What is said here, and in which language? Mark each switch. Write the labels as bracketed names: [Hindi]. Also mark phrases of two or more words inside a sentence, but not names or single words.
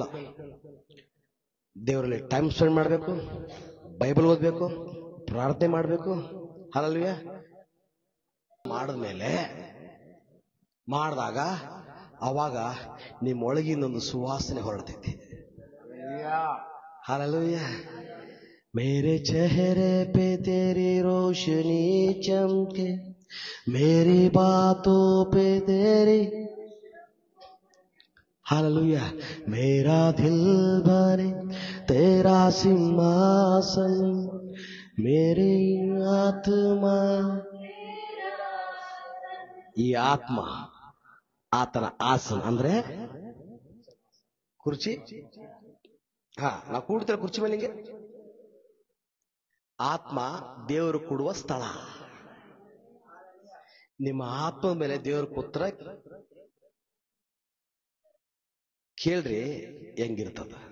[Kannada] ದೇವರಲ್ಲಿ [English] time spend [Kannada] ಮಾಡಬೇಕು, ಬೈಬಲ್ ಓದಬೇಕು, ಪ್ರಾರ್ಥನೆ ಮಾಡಬೇಕು. ಹಲ್ಲೆಲೂಯಾ. ಮಾಡಿದಾಗ ಅವಾಗ ನಿಮ್ಮೊಳಗಿನೊಂದು ಸುವಾಸನೆ ಹೊರಡ್ತೈತಿ. ಹಲ್ಲೆಲೂಯಾ. [Hindi] मेरे चेहरे पे तेरी रोशनी चमके, मेरी बातों पे तेरी, हालेलुया. मेरा दिल बने तेरा सिंहासन, मेरी आत्मा. [Kannada] ಈ ಆತ್ಮ ಆತನ ಆಸನ ಅಂದ್ರೆ ಕುರ್ಚಿ. ನಾವು ಕೂಡ್ತೇವೆ ಕುರ್ಚಿ ಮೇಲೆ. ಹಿಂಗೆ ಆತ್ಮ ದೇವರು ಕೊಡುವ ಸ್ಥಳ. ನಿಮ್ಮ ಆತ್ಮದ ಮೇಲೆ ದೇವರು ಕೂತ್ರ ಕೇಳ್ರಿ ಹೆಂಗಿರ್ತದ.